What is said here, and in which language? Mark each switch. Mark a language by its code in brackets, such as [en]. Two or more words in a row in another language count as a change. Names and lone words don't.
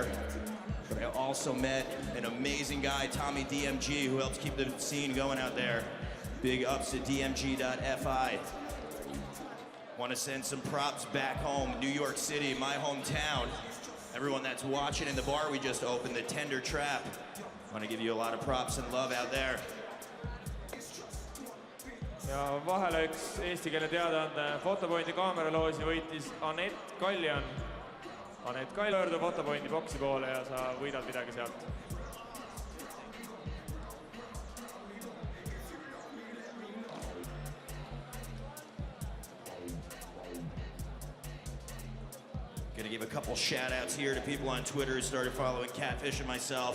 [en] But I also met an amazing guy, Tommy DMG, who helps keep the scene going out there. Big ups to DMG.fi. Want to send some props back home, New York City, my hometown. Everyone that's watching in the bar we just opened, the Tender Trap. Want to give you a lot of props and love out there. [et] ja vahele üks eestikeelne teadaande Fotopointi kaameraloosi võitis Anett Kaljan. Anett Kaljan pöördu Fotopointi boksi poole ja sa võidad midagi sealt. [en] Gonna give a couple shout outs here to people on Twitter who started following Catfish and myself.